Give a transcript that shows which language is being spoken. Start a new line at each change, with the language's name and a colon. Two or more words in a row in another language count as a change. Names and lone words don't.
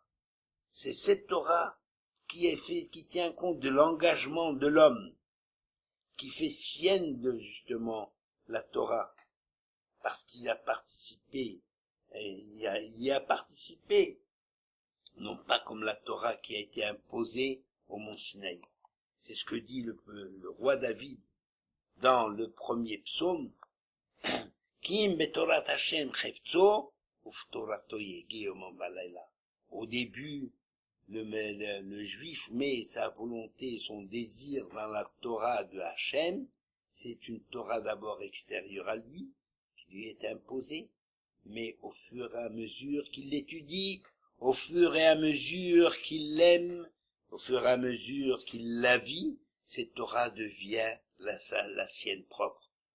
French: C'est cette Torah qui tient compte de l'engagement de l'homme, qui fait sienne de justement la Torah, parce qu'il a participé, il y a participé, non pas comme la Torah qui a été imposée au mont Sinaï. C'est ce que dit le roi David dans le premier psaume,
Hebrew: כי אם בתורת השם חפצו ובתורתו יהגה יומם ולילה.
French: Au début le juif met sa volonté, son désir dans la Torah de Hachem. C'est une Torah d'abord extérieure à lui, qui lui est imposée, mais au fur et à mesure qu'il l'étudie, au fur et à mesure qu'il l'aime, au fur et à mesure qu'il la vit, cette Torah devient la sienne propre.